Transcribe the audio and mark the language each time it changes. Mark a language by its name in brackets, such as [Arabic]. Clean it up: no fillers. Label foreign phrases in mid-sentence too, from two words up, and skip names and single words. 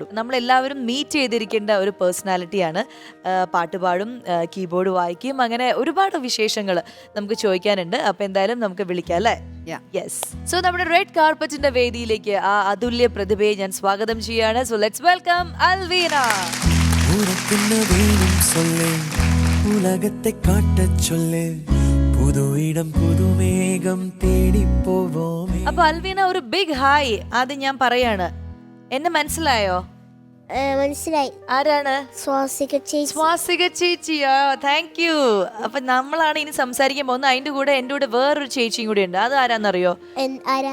[Malayalam] നമ്മളെല്ലാവരും മീറ്റ് ചെയ്തിരിക്കേണ്ട ഒരു പേഴ്സണാലിറ്റിയാണ്. പാട്ട് പാടും, കീബോർഡ് വായിക്കും, അങ്ങനെ ഒരുപാട് വിശേഷങ്ങൾ നമുക്ക് ചോദിക്കാനുണ്ട്. അപ്പൊ എന്തായാലും നമുക്ക് വിളിക്കാം അല്ലേ? യെസ്. സോ നമ്മുടെ [English] red carpet [Malayalam] വേദിയിലേക്ക് ആ അതുല്യ പ്രതിഭയെ ഞാൻ സ്വാഗതം ചെയ്യാണ്. [English] So let's welcome Alvina. [Tamil] உலகத்தை காட்டச் சொல்லு புது இடம் புது மேகம் தேடி போவோமே. [Malayalam] അപ്പൊ അൽവീന ഒരു [English] big hi [Malayalam] ആദ്യം ഞാൻ പറയാണ്. എന്നെ മനസ്സിലായോ? മനസ്സിലായി. ആരാണ്? സ്വാസിക ചേച്ചി. സ്വാസിക ചേച്ചിയോ? [English] thank you. [Malayalam] അപ്പൊ നമ്മളാണ് ഇനി സംസാരിക്കാൻ പോകുന്നത്. അതിന്റെ കൂടെ എന്റെ കൂടെ വേറൊരു ചേച്ചിയും കൂടി ഉണ്ട്. അത് ആരാന്നറിയോ? ആരാ?